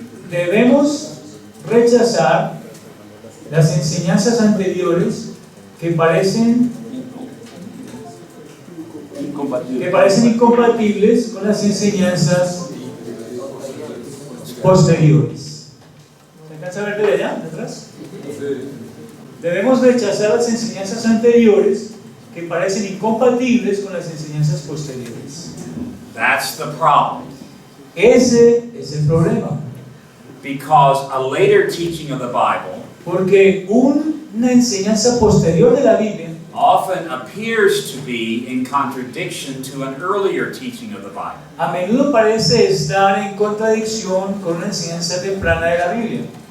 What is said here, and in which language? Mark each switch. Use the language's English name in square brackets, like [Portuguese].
[Spanish] Debemos rechazar las enseñanzas anteriores que parecen incompatibles con las enseñanzas posteriores. ¿Se alcanza a ver desde allá, de atrás? Debemos rechazar las enseñanzas anteriores que parecen incompatibles con las enseñanzas posteriores. [English] that's the problem. [Spanish] Ese es el problema. [English] Because a later teaching of the Bible [Spanish] Porque una enseñanza posterior de la Biblia [English] often appears to be in contradiction to an earlier teaching of the Bible. [Spanish] a menudo parece estar en contradicción con una enseñanza temprana de la Biblia.